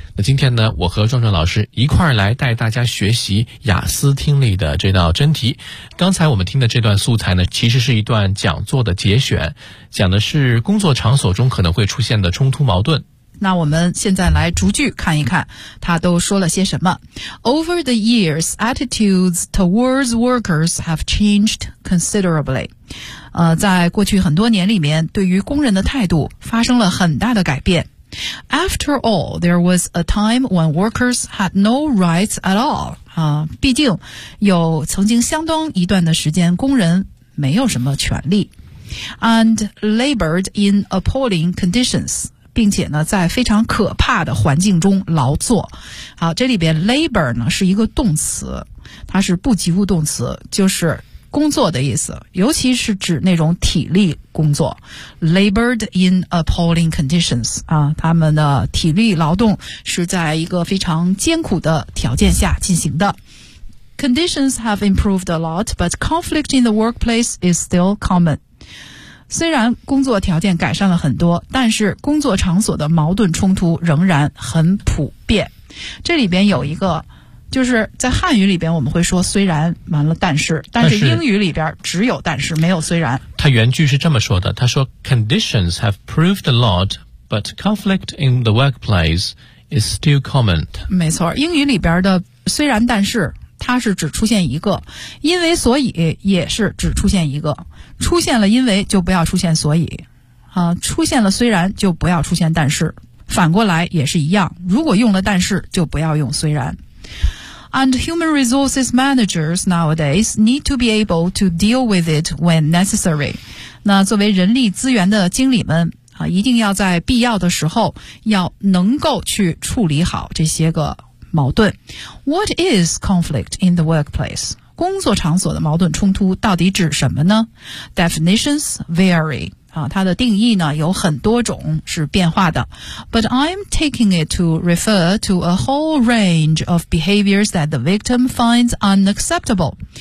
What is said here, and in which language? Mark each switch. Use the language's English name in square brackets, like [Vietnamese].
[Chinese] 那今天呢，我和壮壮老师一块儿来带大家学习雅思听力的这道真题。刚才我们听的这段素材呢，其实是一段讲座的节选，讲的是工作场所中可能会出现的冲突矛盾。那我们现在来逐句看一看他都说了些什么。 [English] Over the years, attitudes towards workers have changed considerably. [Chinese] 在过去很多年里面，对于工人的态度发生了很大的改变。 [English] After all, there was a time when workers had no rights at all. [Chinese] 毕竟有曾经相当一段的时间工人没有什么权利。 [English] And labored in appalling conditions. [Chinese] 并且呢在非常可怕的环境中劳作。好，这里边 labor 呢是一个动词，它是不及物动词，就是工作的意思，尤其是指那种体力工作。 [English] labored in appalling conditions [Chinese] 啊，他们的体力劳动是在一个非常艰苦的条件下进行的。 [English] conditions have improved a lot but conflict in the workplace is still common。 [Chinese] 虽然工作条件改善了很多，但是工作场所的矛盾冲突仍然很普遍。这里边有一个，就是在汉语里边我们会说虽然完了但是，但是英语里边只有但是没有虽然。他原句是这么说的，他说 [English] Conditions have proved a lot, but conflict in the workplace is still common. [Chinese] 没错，英语里边的虽然但是它是只出现一个，因为所以也是只出现一个，出现了因为就不要出现所以，出现了虽然就不要出现但是，反过来也是一样，如果用了但是就不要用虽然。 [English] And human resources managers nowadays need to be able to deal with it when necessary. [Chinese] 那作为人力资源的经理们，一定要在必要的时候要能够去处理好这些个矛盾。 [English] What is conflict in the workplace? [Chinese] 工作场所的矛盾冲突到底指什么呢？ [English] Definitions vary. [Chinese] 它的定义呢有很多种，是变化的。 [English] But I'm taking it to refer to a whole range of behaviors that the victim finds unacceptable.